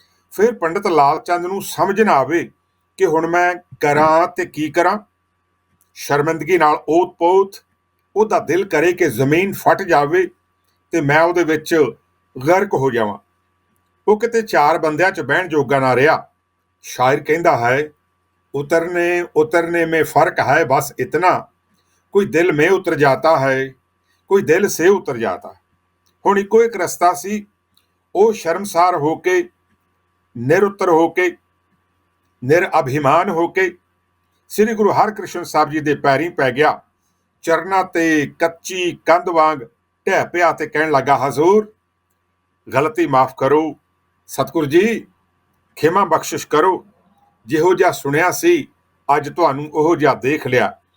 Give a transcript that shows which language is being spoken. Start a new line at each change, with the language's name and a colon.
Punjabi: ਫਿਰ ਪੰਡਤ ਲਾਲ ਚੰਦ ਨੂੰ ਸਮਝ ਨਾ ਆਵੇ ਕਿ ਹੁਣ ਮੈਂ ਕਰਾਂ ਤੇ ਕੀ ਕਰਾਂ। ਸ਼ਰਮਿੰਦਗੀ ਨਾਲ ਓਤ-ਪੋਤ ਉਹਦਾ ਦਿਲ ਕਰੇ ਕਿ ਜ਼ਮੀਨ ਫਟ ਜਾਵੇ ਤੇ ਮੈਂ ਉਹਦੇ ਵਿੱਚ ਗਰਕ ਹੋ ਜਾਵਾਂ। ਉਹ ਕਿਤੇ 4 ਬੰਦਿਆਂ 'ਚ ਬਹਿਣ ਜੋਗਾ ਨਾ ਰਿਹਾ। ਸ਼ਾਇਰ ਕਹਿੰਦਾ ਹੈ, ਉਤਰਨੇ
Hindi: उतरने में फर्क है बस इतना, कोई दिल में उतर जाता है कोई दिल से उतर जाता है।
Punjabi: ਹੁਣ ਇੱਕੋ ਇੱਕ ਰਸਤਾ ਸੀ, ਉਹ ਸ਼ਰਮਸਾਰ ਹੋ ਕੇ, ਨਿਰਉੱਤਰ ਹੋ ਕੇ, ਨਿਰਅਭਿਮਾਨ ਹੋ ਕੇ ਸ੍ਰੀ ਗੁਰੂ ਹਰਿਕ੍ਰਿਸ਼ਨ ਸਾਹਿਬ ਜੀ ਦੇ ਪੈਰੀਂ ਪੈ ਗਿਆ, ਚਰਨਾਂ ਤੇ ਕੱਚੀ ਕੰਧ ਵਾਂਗ ਢਹਿ ਪਿਆ ਤੇ ਕਹਿਣ ਲੱਗਾ, ਹਜ਼ੂਰ ਗਲਤੀ ਮਾਫ ਕਰੋ, ਸਤਿਗੁਰ ਜੀ ਖਿਮਾ ਬਖਸ਼ਿਸ਼ ਕਰੋ, ਜਿਹੋ ਜਿਹਾ ਸੁਣਿਆ ਸੀ ਅੱਜ ਤੁਹਾਨੂੰ ਉਹੋ ਜਿਹਾ ਦੇਖ ਲਿਆ।